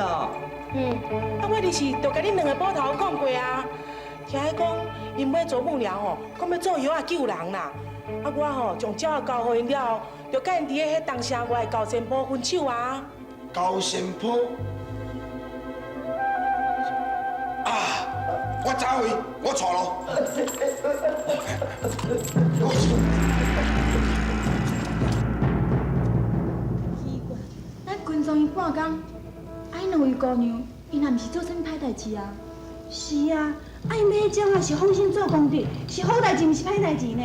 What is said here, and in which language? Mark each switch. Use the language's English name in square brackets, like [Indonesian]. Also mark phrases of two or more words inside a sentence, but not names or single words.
[Min Nan Chinese] 啊，我就是著甲恁2个捕头讲过啊，听伊讲因买啄木鸟吼，讲要做药啊救人啦。啊，我吼将鸟交互因了后，著甲因伫迄东城外的高山坡分手啊。高山坡啊！我走去，我错咯。奇怪，咱群众伊半工，啊，因2位姑娘，因也毋是做啥物歹代志啊。是啊，啊，因买迄种啊是放心做功德，是好代志，毋是歹代志呢。